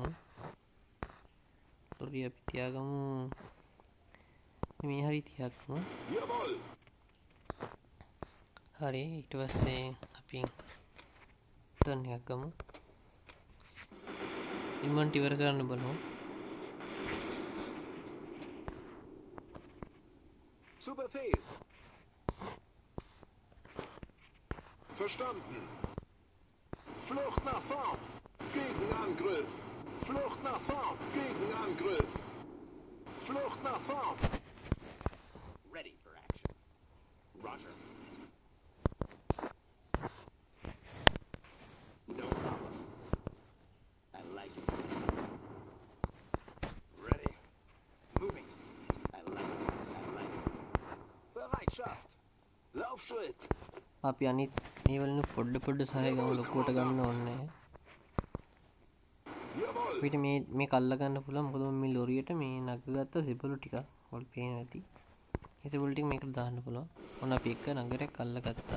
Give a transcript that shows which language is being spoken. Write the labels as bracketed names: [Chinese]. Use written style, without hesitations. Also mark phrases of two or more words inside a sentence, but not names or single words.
[Sinhala] ලොරිය අපි තියාගමු. මේ හරි තියාගමු. හරි ඊට පස්සේ අපි ටර්න් එකක් ගමු. ඉමන්ට් ඉවර කරන්න බලමු. [German] Zu Befehl! Verstanden! Flucht nach vorn! Gegenangriff! Flucht nach vorn! Gegenangriff! Flucht nach vorn! [English] Ready for action. Roger. No problem. I like it. Ready. Moving. I like it. I like it. [German] Bereitschaft! Laufschritt! [Sinhala] අපි අනිත් මේ වලින් පොඩ සහය ගමු. ලොකුවට ගන්න ඕනේ නැහැ. අපිට මේ කල්ල ගන්න පුළුවන්. මොකද මේ ලොරියට මේ නගගත්ත සිපලු ටික වල පේන ඇති. ඒ සිපලු ටික මේකට දාන්න පුළුවන්. ඔන්න අපි එක නගරයක් අල්ලගත්තා.